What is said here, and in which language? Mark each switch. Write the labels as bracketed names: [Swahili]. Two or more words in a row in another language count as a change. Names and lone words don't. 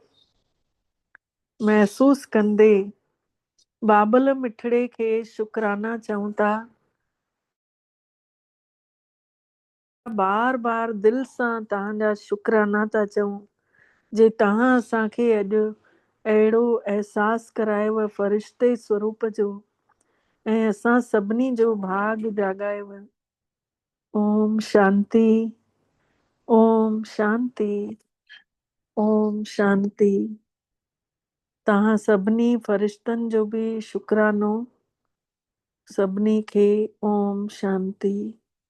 [Sindhi] महसूस कंदे बाबल मिठड़े खे शुकराना चऊं था। बार बार दिल सां तव्हांजा शुकराना था चऊं जे तव्हां असांखे अॼु अहिड़ो अहसासु करायव फ़रिश्ते स्वरूप जो ऐं असां सभिनी जो भाग जाॻायव। ओम शांति, ओम शांति, ओम शांति। तव्हां सभिनी फ़रिश्तनि जो बि शुकरानो। सभिनी खे ओम शांति।